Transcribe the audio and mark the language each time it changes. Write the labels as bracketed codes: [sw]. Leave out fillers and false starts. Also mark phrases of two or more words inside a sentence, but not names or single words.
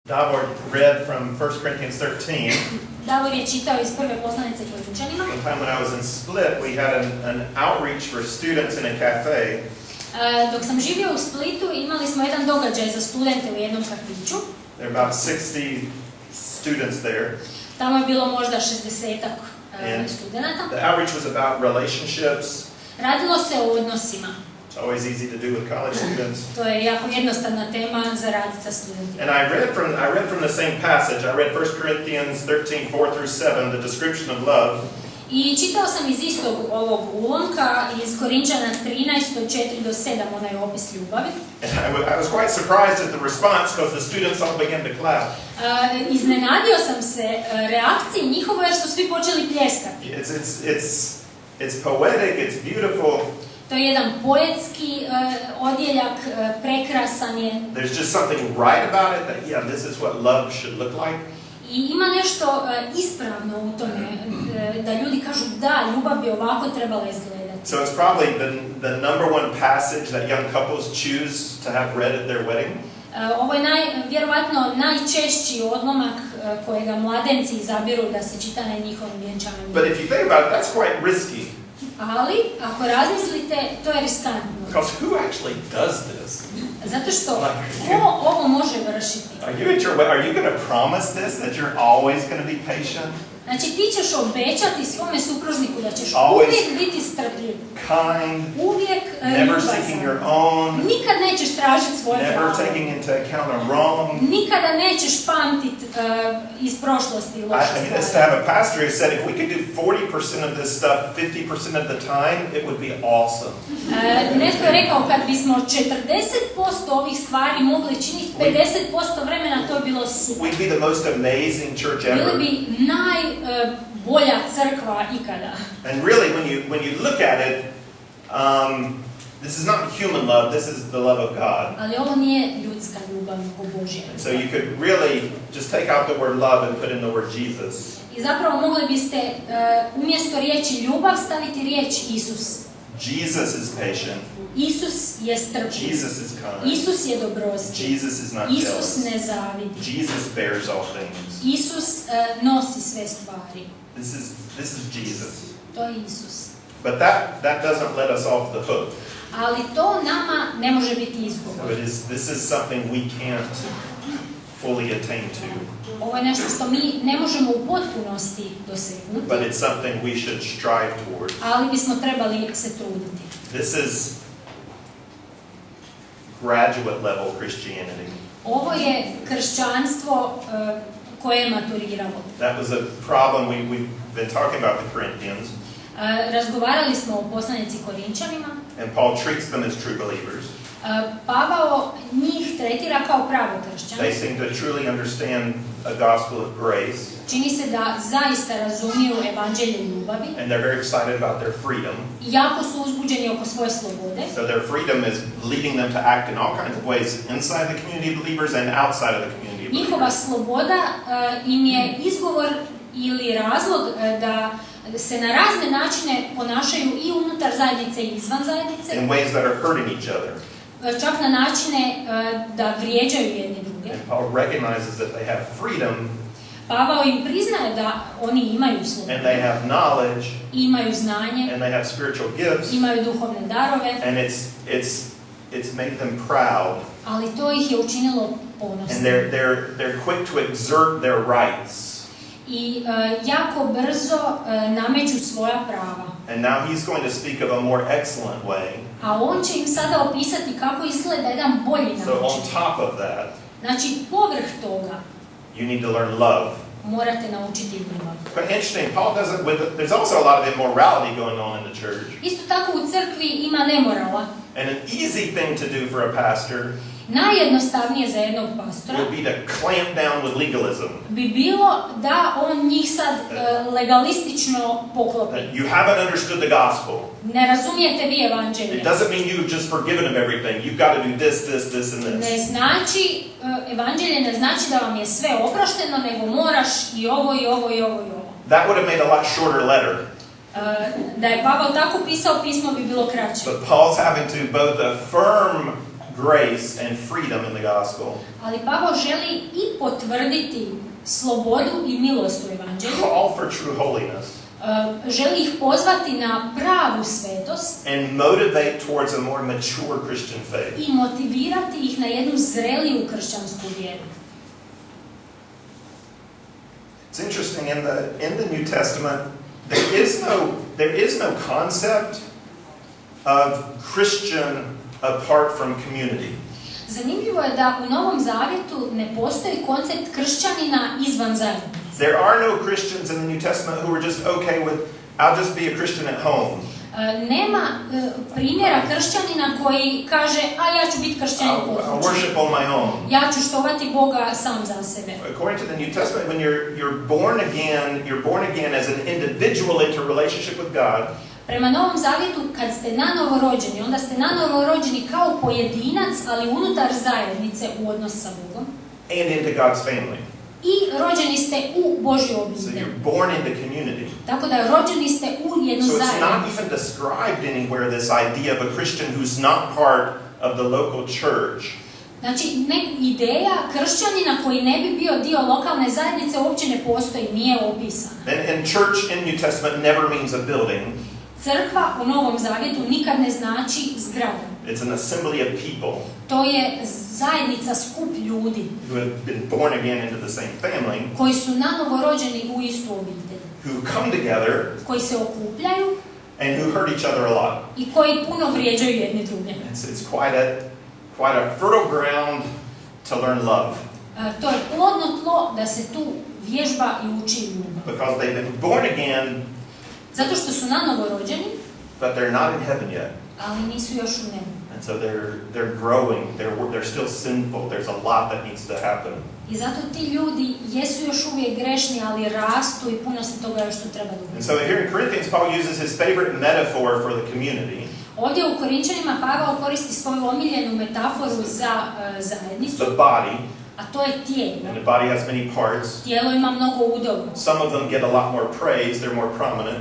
[en] Davor read from 1 Corinthians 13. [hr] Davor je čitao iz prve poslanice Korinčanima. [en] One time when I was in Split, we had an outreach for students in a cafe. [hr] Dok sam živio u Splitu, imali smo jedan događaj za studente u jednom kafiću. [en] There were about 60 students there. [hr] Tamo je bilo možda 60-ak studenata. [en] The outreach was about relationships. [hr] Radilo se o odnosima. [en] It's always easy to do with college students. [hr] To je jako jednostavna tema za raditi sa studentima. [en] And I read from the same passage. I read 1 Corinthians 13, 4 through 7, the description of love. [hr] I čitao sam iz istog ovog ulomka, iz Korinčana 13, od 4 do 7, onaj opis ljubavi. [en] And I was quite surprised at the response because the students all began to clap. [hr] Iznenadio sam se reakciji njihovo jer su svi počeli pljeskati. [en] It's poetic, it's beautiful. [hr] To je jedan poetski odjeljak, prekrasan je. [en] There's just something right about it that, yeah, this is what love should look like. [hr] I ima nešto ispravno u tome, da ljudi kažu da, ljubav bi ovako trebala izgledati. [en] So it's probably the number one passage that young couples choose to have read at their wedding. [hr] Ovo je vjerovatno najčešći odlomak kojega mladenci izabiru da se čita na njihovom vjenčanju. [en] But if you think about it, that's quite risky. [hr] Ali, ako razmislite, to je riskantno. [en] Because who actually does this? [hr] Zato što ko ovo može vršiti? [en] Are you going to promise this, that you're always going to be patient? [hr] Znači, ti ćeš obećati svome supružniku da ćeš uvijek biti strpljiv. [en] Kind, [hr] uvijek [en] never seeking your own, [hr] nikad nećeš tražiti svoje pravo. [en] Never taking into account a wrong. [hr] Nikada nećeš pamtit iz prošlosti loše stvari. [en] I used to have a pastor who said if we could do 40% of this stuff 50% of the time, it would be awesome. [hr] Netko je rekao kad bismo 40% ovih stvari mogli činiti 50% vremena, to je bilo super. [en] We'd be the most amazing church ever. [hr] Bili bi najbolja crkva ikada. [en] And really, when you look at it, this is not human love. This is the love of God. [hr] Ali ovo nije ljudska ljubav, nego Božja. [en] So you could really just take out the word love and put in the word Jesus. [hr] I zapravo mogli biste umjesto riječi ljubav staviti riječ Isus. [en] Jesus is patient. [hr] Isus je strpljiv. [en] Jesus is kind. [hr] Isus je dobrostiv. [en] Jesus is not jealous. [hr] Isus ne zavidi. [en] Jesus bears all things. [hr] Isus nosi sve stvari. [en] This is Jesus. [hr] To je Isus. [en] But that doesn't let us off the hook. [hr] Ali to nama ne može biti izgovor. [en] So this is something we can't fully attain to. [hr] Ovo je nešto što mi ne možemo u potpunosti dosegnuti. [en] But it's something we should strive toward. [hr] Ali bismo trebali se truditi. [en] This is graduate level Christianity. [hr] Ovo je kršćanstvo koje je maturiralo. [en] That was a problem we've been talking about the Corinthians. [hr] Razgovarali smo o poslanici Korinčanima. [en] And Paul treats them as true believers. [hr] Pavao njih tretira kao prave kršćane. [en] They seem to truly understand a gospel of grace. [hr] Čini se da zaista razumiju evanđelje ljubavi. [en] And they're very excited about their freedom. [hr] Jako su uzbuđeni oko svoje slobode. [en] So their freedom is leading them to act in all kinds of ways inside the community of believers and outside of the community of believers. [hr] Njihova sloboda im je izgovor ili razlog da se na razne načine ponašaju i unutar zajednice i izvan zajednice. [en] In ways that are hurting each other. [hr] Čak na načine da vrijeđaju jedni druge. [en] And Paul recognizes that they have freedom. [hr] Pavao im priznaje da oni imaju slobodu. [en] And they have knowledge. [hr] Imaju znanje. [en] And they have spiritual gifts. [hr] Imaju duhovne darove. [en] And it's made them proud. [hr] Ali to ih je učinilo ponosnim. [en] And they're quick to exert their rights. [hr] I jako brzo nameću svoja prava. [en] And now he's going to speak of a more excellent way. [hr] A on će im sada opisati kako izgleda jedan bolji način. [en] So on top of that, [hr] znači, povrh toga, [en] you need to learn love. [hr] Morate naučiti ljubav. [en] But interesting, Paul doesn't. There's also a lot of immorality going on in the church. [hr] Isto tako u crkvi ima nemorala. [en] And an easy thing to do for a pastor [hr] najjednostavnije za jednog pastora [en] would be to clamp down with legalism. [hr] Bi bilo da on njih sad legalistično poklopi. [en] You haven't understood the gospel. [hr] Ne razumijete vi evanđelje. [en] It doesn't mean you've just forgiven them everything. You've got to do this, and this. [hr] Ne znači, evanđelje ne znači da vam je sve oprošteno, nego moraš i ovo, i ovo, i ovo, i ovo. [en] That would have made a lot shorter letter. [hr] Da je Pavao tako pisao, pismo bi bilo kraće. [en] But Paul's having to both affirm grace and freedom in the gospel. [hr] Ali Pavao želi i potvrditi slobodu i milost u evanđelju. [en] Call for true holiness. [hr] Želi ih pozvati na pravu svetost. [en] And motivate towards a more mature Christian faith. [hr] I motivirati ih na jednu zreliju kršćansku vjeru. [en] It's interesting in the New Testament there is no concept of Christian apart from community. [hr] Zanimljivo je da u Novom Zavjetu ne postoji koncept kršćanina izvan zajednice. [en] There are no Christians in the New Testament who are just okay with, I'll just be a Christian at home. [hr] Nema primjera kršćanina koji kaže, a ja ću biti kršćanin kod [en] I'll [hr] kuće. [en] worship on my own. [hr] Ja ću štovati Boga sam za sebe. [en] According to the New Testament, when you're born again as an individual into a relationship with God. [hr] Prema Novom Zavjetu, kad ste nanovo rođeni, onda ste nanovo rođeni kao pojedinac, ali unutar zajednice u odnos sa Bogom. [en] And into God's family. [hr] I rođeni ste u Božju [en] So [hr] obitelj. [en] you're born into community. [hr] Tako da rođeni ste u jednu [en] So it's not [hr] zajednicu. [en] even described anywhere, this idea of a Christian who's not part of the local church. [hr] Znači, ideja kršćanina koji ne bi bio dio lokalne zajednice uopće ne postoji, nije opisana. [en] And church in New Testament never means a building. [hr] Crkva u Novom Zavjetu nikad ne znači zgrada. [en] It's an assembly of people [hr] To je zajednica, skup ljudi [en] who have been born again into the same family, [hr] koji su nanovo rođeni u istu obitelj, [en] who come together [hr] koji se okupljaju [en] and who hurt each other a lot. [hr] i koji puno vrijeđaju jedni druge. [en] It's quite a fertile ground to learn love. [hr] To je plodno tlo da se tu vježba i uči ljubav. [en] Because they've been born again, [hr] Zato što su nanovo rođeni, [en] but they're not in heaven yet. [hr] ali nisu još u nebu. [en] And so they're growing, they're still sinful, there's a lot that needs to happen. [hr] I zato ti ljudi jesu još uvijek grešni, ali rastu i puno se toga još tu treba dobiti. [en] And so here in Corinthians, Paul uses his favorite metaphor for the community. [hr] Ovdje u Korinčanima Pavao koristi svoju omiljenu metaforu za zajednicu, [en] The body, [hr] a to je tijelo. [en] and the body has many parts. [hr] Tijelo ima mnogo udova. [en] Some of them get a lot more praise, they're more prominent.